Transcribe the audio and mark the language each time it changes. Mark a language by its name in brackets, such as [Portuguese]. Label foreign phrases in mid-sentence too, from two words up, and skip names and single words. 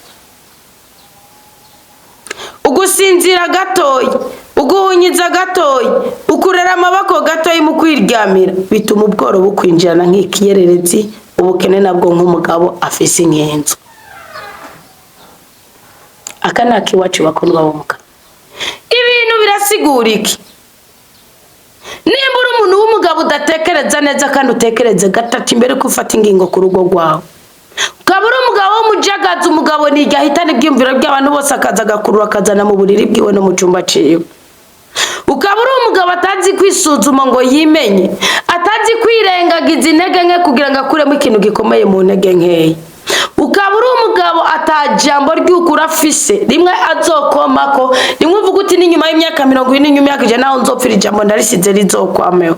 [Rundi] Ugusinzira gatoya, uguhunyiza gatoya, ukurera amaboko gatoya mu kwiryamira, bituma ubworo bukwinjirana nk'ikiyererezi, ubukene nabwo nk'umugabo afise inkenzo. Aka nakiwacu bakundwa b'umugabo. Ibintu birasigura iki? Nimba uri umuntu w'umugabo udatekereza neza kandi utekereze gatatu imbere ko ufata ingingo ku rugo rwawe, ukaba uri umugabo w'umujagaza, umugabo nijya ahitana ibyumviro by'abantu bose akaza agakurura akazana mu buriri bwiwe no mu cyumba ciwe, ukaba uri umugabo atazi kwisuzuma ngo yimenye, atazi kwirengagiza intege nke kugira ngo akuremo ikintu gikomeye mu ntege nkeya, ukaba uri umugabo atajambo ry'ukura afise rimwe azokomako, rimwe uvuga uti n'inyuma y'imyaka 40 n'inyuma y'imyaka 100 naho nzopfira ijambo ndarisize rizokwameho.